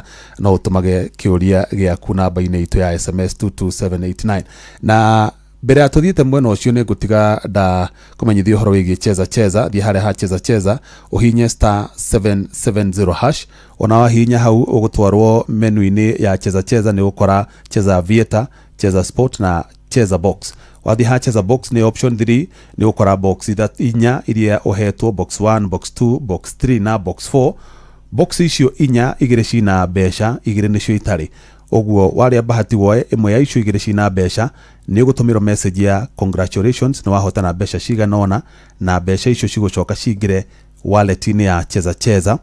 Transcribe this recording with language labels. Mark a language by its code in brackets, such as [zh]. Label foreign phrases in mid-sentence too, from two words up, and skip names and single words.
[ki] No ũtũmage kĩũria gĩaku namba-inĩ itũ ya SMS 22789. Na mbere ya tũthiĩte mwena ũcio nĩ ngũtiga nda kũmenyithia ũhoro wĩgiĩ cheza thiĩ harĩa ha cheza ũhinye *770#. Ona wahihinya hau ũgũtwarwo menu-inĩ ya cheza nĩ ũgũkora cheza aviator, cheza sport na cheza box. Wathiĩ ha cheza box nĩ option 3 nĩ ũgũkora box inya iria ũhetwo, box 1, box 2, box 3 na box 4. Box icio inya igĩrĩ cina mbeca, igĩrĩ nĩcio itarĩ. Oguo warĩa bahati woe ĩmwe ya icio igĩrĩ cina mbeca nĩ ũgũtũmĩrwo message ya congratulations nĩ wahotana mbeca ciganona, na mbeca icio cigũcoka cingĩre wallet-inĩ ya cheza.